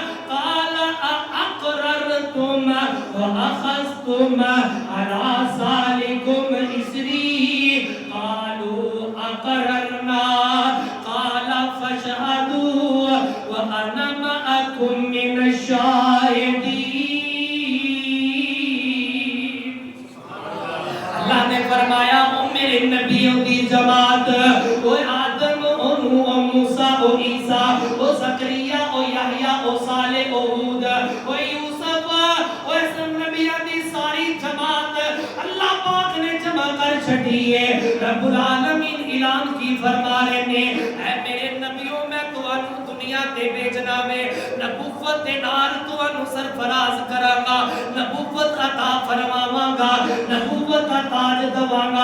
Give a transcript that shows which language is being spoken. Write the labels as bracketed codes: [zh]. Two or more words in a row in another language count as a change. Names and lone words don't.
[ar] وَأَخَذْتُمْ عَلَى ذَلِكُمْ إِصْرِي قَالُوا أَقْرَرْنَا قَالَ فَاشْهَدُوا وَأَنَا مَعَكُمْ مِنَ الشَّاهِدِينَ۔ [ur] اللہ نے فرمایا او میرے نبیوں کی جماعت، او آدم، او نوح، او موسیٰ، او عیسیٰ، او زکریا، او یحییٰ، او صالح، او ہود، او یوسف، او اسم نبیوں کی ساری جماعت اللہ پاک نے جمع کر چھٹی ہے۔ رب العالمین اعلان کی فرما رہے ہیں اے میرے نبیوں [pa] میں تو انو دنیا تے بھیجنا میں نبوت نال تو انو سرفراز کراں گا، نبوت عطا فرماواں گا، نبوت کا تاج دواں گا۔